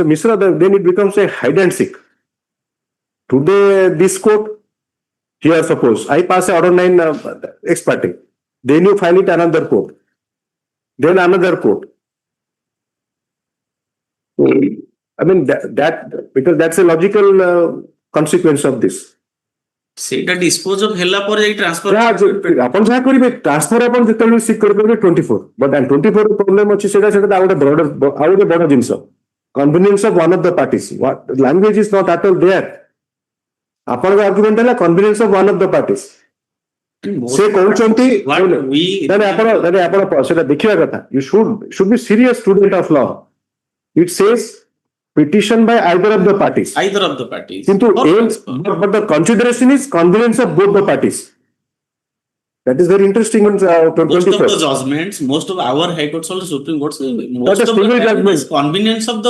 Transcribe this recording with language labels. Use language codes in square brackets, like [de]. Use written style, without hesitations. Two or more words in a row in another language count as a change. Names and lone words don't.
[en] Mishra, then it becomes a hide and seek. Today, this court, here suppose, I pass a Order 9 ex parte. Then you file it another court. Then another court. So, because that's a logical consequence of this. [or] ସେଇଟା [en] dispose of [or] ହେଲା ପରେ ଯାଇ transfer ଆପଣ ଯାହା କରିବେ ଟ୍ରାନ୍ସଫର ଆପଣ ଯେତେବେଳେ ସିକ୍ କରିପାରିବେ [en] 24 but 24 problem [or] ଅଛି ସେଟା ଆଉ ଗୋଟେ ବଡ ଜିନିଷ [en] convenience of one of the parties language is not at all there [or] ଆପଣଙ୍କ ଆର୍ଗୁମେଣ୍ଟ ହେଲା [en] convenience of one of the parties [or] ସେ କହୁଛନ୍ତି ଆପଣ ସେଟା ଦେଖିବା କଥା [en] you should be serious student of law it says petition by either of the parties. Either of the parties. But the consideration is convenience of both the parties. That is very interesting. Most of the judgments, most of our High Courts, also Supreme Courts, most of the judgment is convenience of the